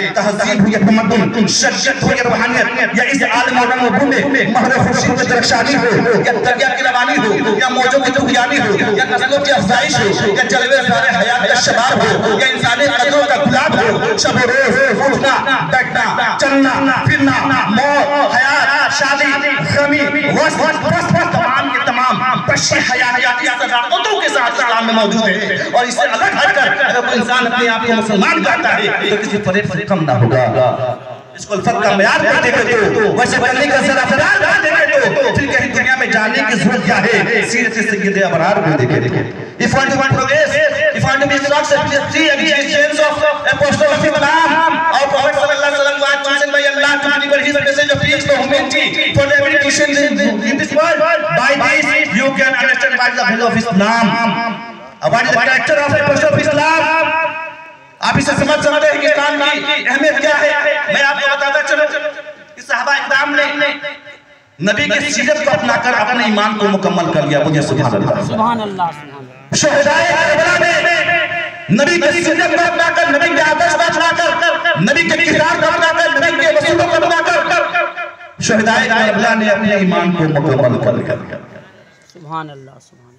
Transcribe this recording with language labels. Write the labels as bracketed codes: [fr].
[hi] तहजीब हो या तमद्दुन, शख्सियत हो या रूहानियत, या इस आलम और रंग में महर खुर्शीद की दरख्शानी हो या दरिया की रवानी हो या मौजों की तुगयानी हो या नस्लों की अफजाइश हो या जलवे सारे हयात का शबाब हो या इंसानी कदरों का गुलाब हो, शब रोज़ उठना बैठना, चलना फिरना, मौत, हयात, शादी, गमी, वस्त तमाम के तमाम बशी हयातियाती सदाकतों के साथ इस्लाम में मौजूद है। और इससे अलग हटकर अगर कोई इंसान अपने आप को मुसलमान कहता है तो किसी फरेब से कम ना होगा। इसको अल्फत का मयार कर देंगे तो वैसे करने का जरा फरार कर देंगे तो फिर कहीं दुनिया में जाने की जरूरत क्या है। सीरत सय्यद अबरार को देखें। [en] If you want to progress, if you want to be successful, see existence of Apostle of Islam, our Prophet [ar] sallallahu alaihi wasallam [en] was chosen by Allah to deliver his message of peace to humanity for every Christian in this world. By this you can understand what is the value of Islam, what is the character of Apostle of Islam. [hi] आप इसे समझ सकते हैं कि इस्लाम की अहमियत क्या है। मैं आपको बताता चलूं, इस सहाबा इकराम ने नबी के सीरत को अपनाकर अपने ईमान को मुकम्मल कर लिया। मुझे सुभान अल्लाह, सुभान अल्लाह। शुहदाए करबला में नबी के सीरत को अपनाकर, नबी के आदर्श को अपनाकर, नबी के किरदार को अपनाकर, नबी के वसूलों को अपनाकर शुहदाए करबला ने अपने ईमान को मुकम्मल कर लिया। सुभान अल्लाह, सुभान।